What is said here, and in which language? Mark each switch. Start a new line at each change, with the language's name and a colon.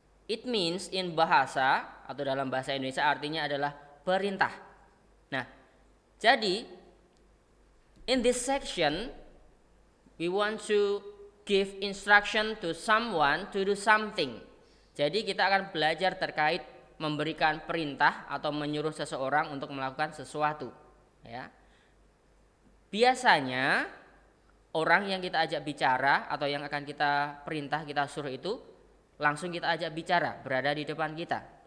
English: It means in bahasa
Indonesian: atau dalam bahasa Indonesia artinya adalah perintah. Nah, jadi
English: in this section we want to give instruction to someone to do something.
Indonesian: Jadi kita akan belajar terkait memberikan perintah atau menyuruh seseorang untuk melakukan sesuatu. Ya. Biasanya orang yang kita ajak bicara atau yang akan kita perintah, kita suruh itu langsung kita ajak bicara, berada di depan kita.